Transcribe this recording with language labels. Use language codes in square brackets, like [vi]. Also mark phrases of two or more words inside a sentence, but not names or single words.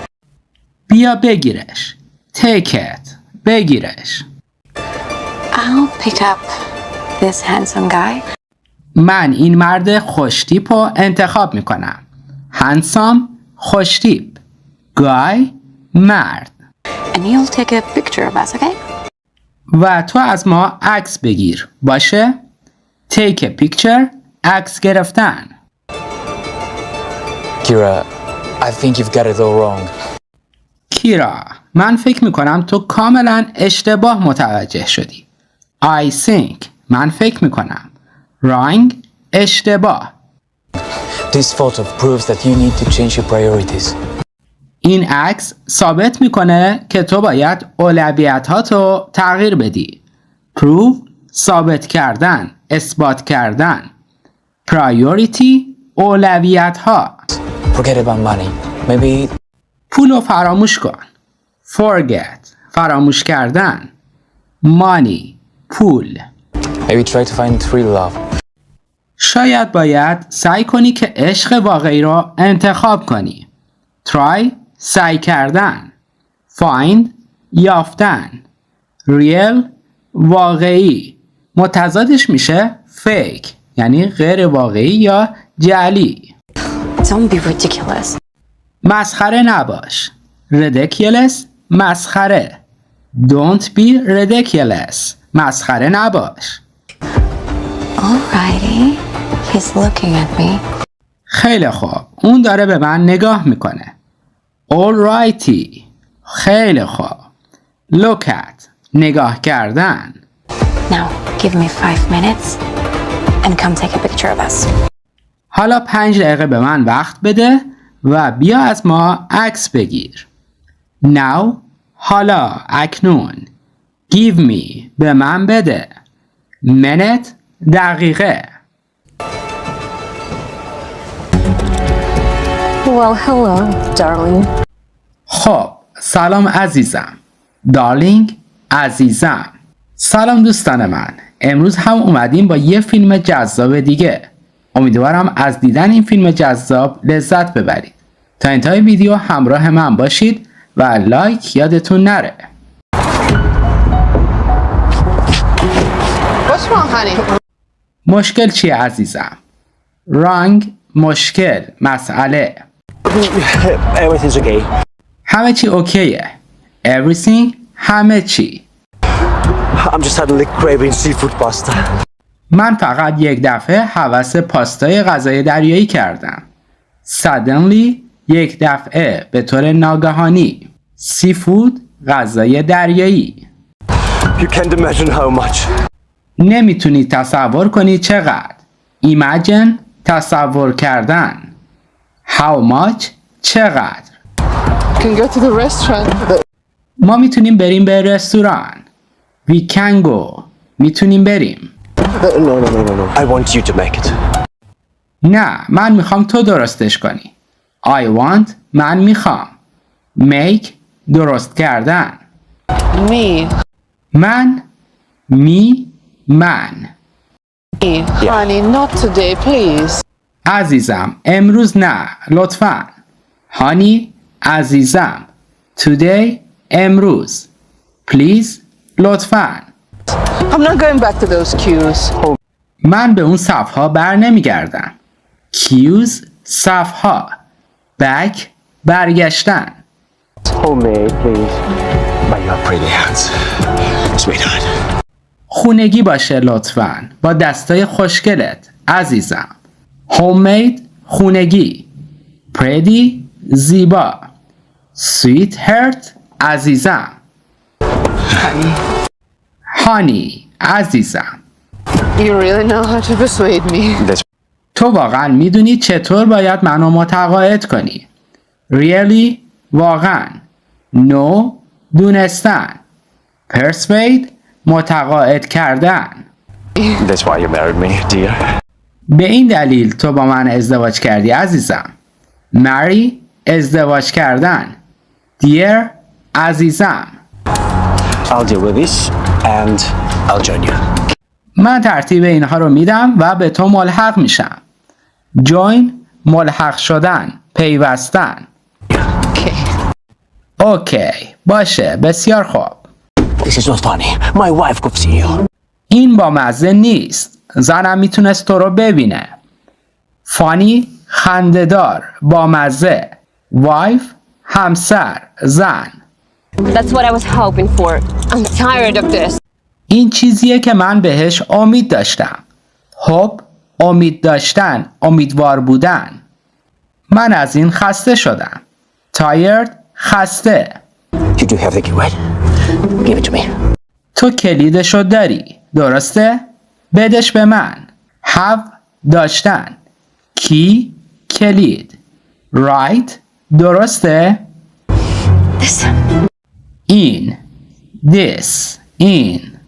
[fa] بیا بگیرش. [en] take it، [fa] بگیرش. [en] I'll pick up this handsome guy. [fa] من این مرد خوشتیپ رو انتخاب میکنم. handsome، خوشتیپ. guy، مرد. [en] And you'll take a picture of us, okay? [fa] و تو از ما عکس بگیر. باشه؟ [en] take a picture، [fa] عکس گرفتن. [en] Kira, I think you've got it all wrong. [fa] کیرا، من فکر میکنم تو کاملا اشتباه متوجه شدی. [en] I think، [fa] من فکر میکنم. wrong، اشتباه. [en] This photo proves that you need to change your priorities. [fa] این عکس ثابت میکنه که تو باید اولویتاتو تغییر بدی. prove، ثابت کردن، اثبات کردن. priority، اولویت‌ها. [en] Forget about money. Maybe [fa] پولو فراموش کن. forget، فراموش کردن. money، پول. [en] try to find real love. [fa] شاید باید سعی کنی که عشق واقعی رو انتخاب کنی. try، سعی کردن. find، یافتن. real، واقعی. متضادش میشه fake یعنی غیر واقعی یا جعلی. [en] Don't be ridiculous. [fa] مسخره نباش. ridiculous مسخره. [en] Don't be ridiculous. [fa] مسخره نباش. [en] Alrighty. He's looking at me. [fa] خیلی خوب. اون داره به من نگاه میکنه. Alrighty. خیلی خوب. [en] Look at. [fa] نگاه کردن. [en] Now, give me 5 minutes and come take a picture of us. [fa] حالا 5 دقیقه به من وقت بده و بیا از ما عکس بگیر. Now. حالا. اکنون. [en] Give me. [fa] به من بده. Minute. دقیقه. [en] Well, hello, darling. [fa] خب سلام عزیزم. دارلینگ عزیزم. سلام دوستان من. امروز هم اومدیم با یه فیلم جذاب دیگه. امیدوارم از دیدن این فیلم جذاب لذت ببرید. تا انتهای ویدیو همراه من باشید و لایک یادتون نره. [en] What's wrong, honey? [fa] مشکل چیه عزیزم؟ رانگ مشکل مسئله. [en] Everything's okay. [fa] همه چی اوکیه. Everything همه چی. [en] I'm just suddenly craving seafood pasta. [fa] من فقط یک دفعه هوس پاستای غذای دریایی کردم. Suddenly یک دفعه به طور ناگهانی. سیفود غذای دریایی. [en] You can't imagine how much. [fa] نمیتونی تصور کنی چقدر. Imagine تصور کردن. [en] How much [fa] چقدر. [en] You can go to the restaurant. [fa] ما میتونیم بریم به رستوران. [en] We can go. [fa] میتونیم بریم. [en] No. I want you to make it. [fa] نه من میخوام تو درستش کنی. [en] I want [fa] من میخوام. Make درست کردن. [en] Me. [fa] من من [en] Honey, not today, please. [fa] عزیزم امروز نه لطفاً. هانی عزیزم Today امروز Please لطفاً. [en] I'm not going back to those queues. [fa] من به اون صفها بر نمیگردم. Cues صفها. Back برگشتن. [en] Homemade, please. By your pretty hands, sweetheart. [fa] خونگی باشه لطفاً با دستای خوشگلت عزیزم. Homemade خونگی. Pretty زیبا. Sweetheart عزیزم. Honey عزیزم. [en] You really know how to persuade me. [fa] تو واقعا میدونی چطور باید منو متقاعد کنی. Really واقعا. No دونستن. Persuade متقاعد کردن. [en] That's why you married me, dear. [fa] به این دلیل تو با من ازدواج کردی عزیزم. Marry ازدواج کردن. Dear عزیزم. [en] I'll deal with this and I'll join you. [fa] من ترتیب اینها رو میدم و به تو ملحق میشم. Join ملحق شدن. پیوستن. [en] Okay. [fa] اوکی باشه بسیار خوب. [en] This is not funny. My wife could see you. [fa] این با مزه نیست. زنم میتونست تو رو ببینه. فانی خنده‌دار با مزه. وایف همسر زن. [en] That's what I was hoping for. I'm tired of this. [fa] این چیزیه که من بهش امید داشتم. hope امید داشتن امیدوار بودن. من از این خسته شدم. tired خسته. [en] You do have the key, right? Give it to me. [fa] تو کلیدشو داری درسته؟ بدش به من. have داشتن. کی کلید. right درسته؟ [en] This. [fa] این this این.